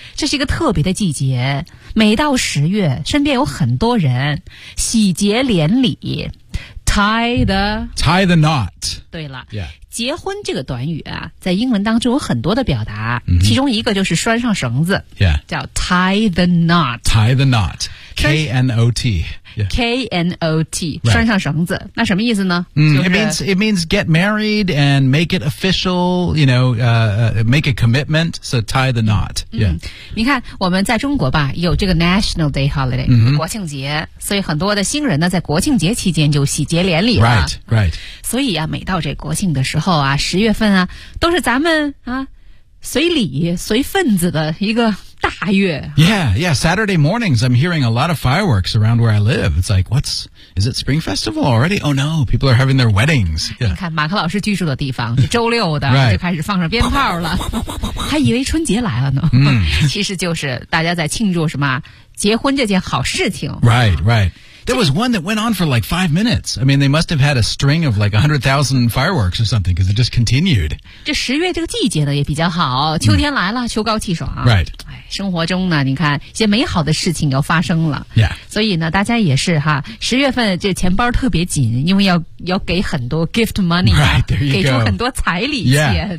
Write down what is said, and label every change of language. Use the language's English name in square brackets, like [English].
[Chinese] 这是一个特别的季节，每到十月身边有很多人喜结连理， [English] Tie the knot. [Chinese] 对了、 [English] yeah. [Chinese] 结婚这个短语啊，在英文当中有很多的表达、 mm-hmm. 其中一个就是拴上绳子、 [English] yeah. [Chinese] 叫 [English] tie the knot tie the knot K-N-O-T、yeah. K-N-O-T、 right. [Chinese] 拴上绳子，那什么意思呢、就是、 [English] it means get married and make it official, you know, make a commitment, so tie the knot、yeah. [Chinese] 你看我们在中国吧有这个 National Day Holiday、 mm-hmm. 国庆节，所以很多的新人呢在国庆节期间就喜结连理了 [English] right, right. [Chinese] 所以啊，每到这国庆的时候啊，十月份啊都是咱们啊随礼随份子的一个大月。 [English] Yeah, yeah, Saturday mornings, I'm hearing a lot of fireworks around where I live. It's like, is it Spring Festival already? Oh no, people are having their weddings.、Yeah. [Chinese] 你看马克老师居住的地方是周六的、 [English] right. [Chinese] 就开始放上鞭炮了。还以为春节来了呢。其实就是大家在庆祝什么结婚这件好事情。 [English] Right, right. There was one that went on for like 5 minutes. I mean, they must have had a string of like 100,000 fireworks or something because it just continued. [Chinese] 这十月这个季节呢也比较好，秋天来了，秋高气爽。 [English] Right. [Chinese] 生活中呢，你看一些美好的事情要发生了。 [English] Yeah. [Chinese] 所以呢，大家也是哈，十月份这钱包特别紧，因为要给很多 gift money、 [English] 啊、right, there you [Chinese] 给出很多彩礼钱。